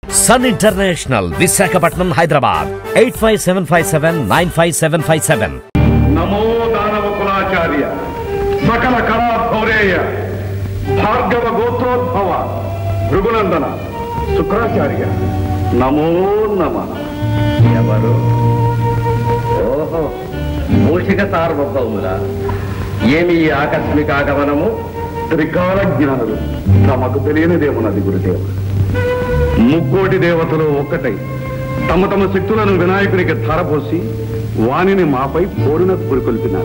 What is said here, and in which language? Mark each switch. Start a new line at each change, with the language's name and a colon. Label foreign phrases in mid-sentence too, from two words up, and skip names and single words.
English: Sun International, Visakhapatnam, Hyderabad, 8575795757.
Sanskrit: नमो दानव कुलाचार्य सकल कला भौरेय भार्गव गोत्रोद्भव भृगुनंदन शुक्राचार्य नमो नमः.
Telugu: ఎవరు? ఓహో, మూషిక సార్వభౌముల. ఏమి ఆకస్మిక ఆగమనము? త్రికాల జ్ఞానులు తమకు తెలియనిదేమున్నది గురుదేవ. ముక్కోటి దేవతలు ఒక్కటై తమ తమ శక్తులను వినాయకునికి ధారపోసి వాణిని మాపై పోరున పురికొల్పినారు.